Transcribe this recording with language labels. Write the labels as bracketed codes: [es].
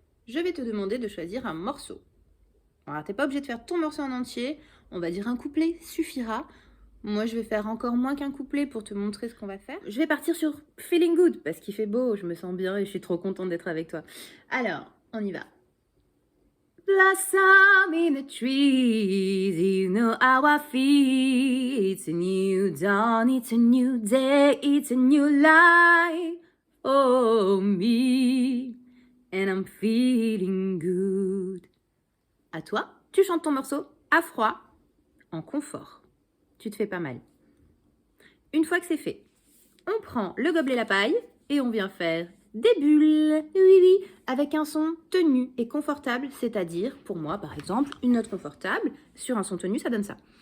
[fr] Je vais te demander de choisir un morceau. Alors, t'es pas obligé de faire ton morceau en entier. On va dire un couplet suffira. Moi, je vais faire encore moins qu'un couplet pour te montrer ce qu'on va faire. Je vais partir sur Feeling Good, parce qu'il fait beau, je me sens bien et je suis trop contente d'être avec toi. Alors, on y va. [en] Blossom in the trees, you know how I feel. It's a new dawn, it's a new day, it's a new life for me. And I'm feeling good. [fr] À toi, tu chantes ton morceau à froid, en confort. Tu te fais pas mal. Une fois que c'est fait, on prend le gobelet la paille et on vient faire des bulles, oui, avec un son tenu et confortable, c'est-à-dire, pour moi, par exemple, une note confortable, sur un son tenu, ça donne ça.